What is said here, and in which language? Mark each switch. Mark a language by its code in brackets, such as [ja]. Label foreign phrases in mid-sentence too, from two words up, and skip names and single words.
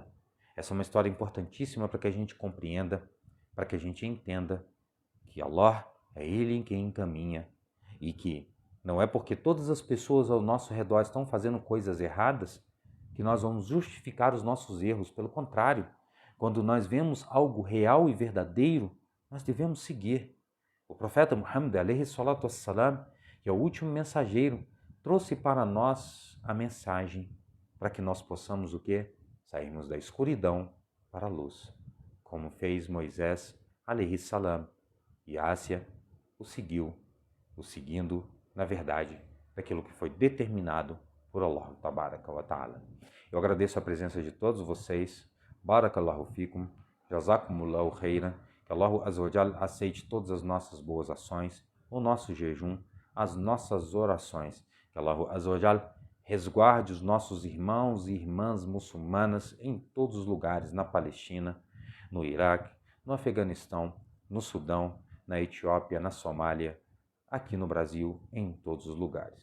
[pt] Essa é uma história importantíssima para que a gente compreenda, para que a gente entenda que Allah é Ele em quem encaminha e que não é porque todas as pessoas ao nosso redor estão fazendo coisas erradas que nós vamos justificar os nossos erros. Pelo contrário, quando nós vemos algo real e verdadeiro, nós devemos seguir. O profeta Muhammad, [ar] عليه الصلاة والسلام, [pt] que é o último mensageiro, trouxe para nós a mensagem para que nós possamos o quê? Sairmos da escuridão para a luz, como fez Moisés, [ar] عليه السلام, [pt] e Ásia o seguindo, na verdade, daquilo que foi determinado por [ar] الله تبارك وتعالى. [pt] Eu agradeço a presença de todos vocês. [ar] بارك الله فيكم جزاكم الله خيرا, [pt] que [ar] الله عز وجل [pt] aceite todas as nossas boas ações, o nosso jejum, as nossas orações. Que [ar] الله عز وجل [pt] resguarde os nossos irmãos e irmãs muçulmanas em todos os lugares, na Palestina, no Iraque, no Afeganistão, no Sudão, na Etiópia, na Somália, aqui no Brasil, em todos os lugares.